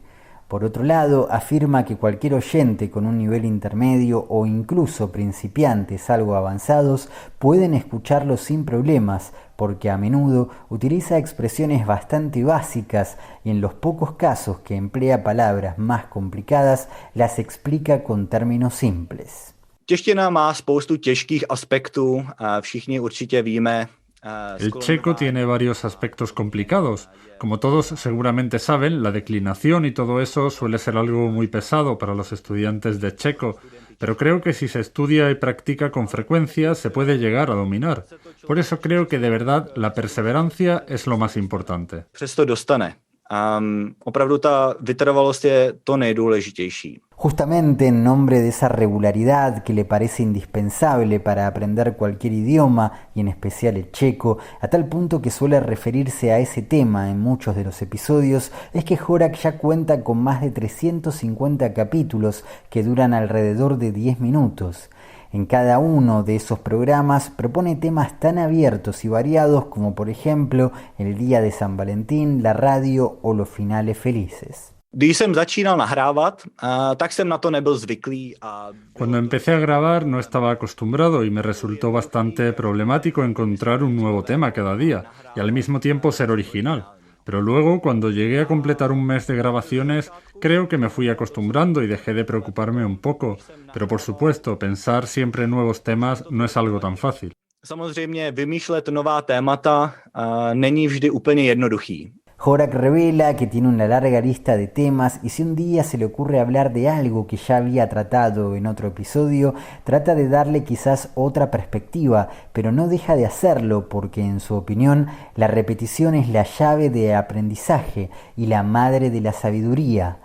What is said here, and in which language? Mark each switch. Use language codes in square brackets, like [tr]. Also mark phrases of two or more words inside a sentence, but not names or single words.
[es] Por otro lado, afirma que cualquier oyente con un nivel intermedio o incluso principiantes algo avanzados pueden escucharlo sin problemas, porque a menudo utiliza expresiones bastante básicas y en los pocos casos que emplea palabras más complicadas las explica con términos simples. [cs] Čeština má spoustu těžkých aspektů, všichni určitě víme. [es] El checo tiene varios aspectos complicados. Como todos seguramente saben, la declinación y todo eso suele ser algo muy pesado para los estudiantes de checo, pero creo que si se estudia y practica con frecuencia se puede llegar a dominar. Por eso creo que de verdad la perseverancia es lo más importante. [cs] Přesto dostane. Opravdu ta vytrvalost je to nejdůležitější. [es] Justamente en nombre de esa regularidad que le parece indispensable para aprender cualquier idioma, y en especial el checo, a tal punto que suele referirse a ese tema en muchos de los episodios, es que Horák ya cuenta con más de 350 capítulos que duran alrededor de 10 minutos. En cada uno de esos programas propone temas tan abiertos y variados como por ejemplo el Día de San Valentín, la radio o los finales felices. [cs] Když jsem začínal nahrávat, tak jsem na to nebyl zvyklý. [es] Cuando empecé a grabar no estaba acostumbrado y me resultó bastante problemático encontrar un nuevo tema cada día y al mismo tiempo ser original. Pero luego, cuando llegué a completar un mes de grabaciones, creo que me fui acostumbrando y dejé de preocuparme un poco. Pero por supuesto, pensar siempre en nuevos temas no es algo tan fácil. [cs] Samozřejmě vymýšlet nová témata není vždy úplně jednoduchý. [es] Horak revela que tiene una larga lista de temas y si un día se le ocurre hablar de algo que ya había tratado en otro episodio, trata de darle quizás otra perspectiva, pero no deja de hacerlo porque en su opinión la repetición es la llave de aprendizaje y la madre de la sabiduría.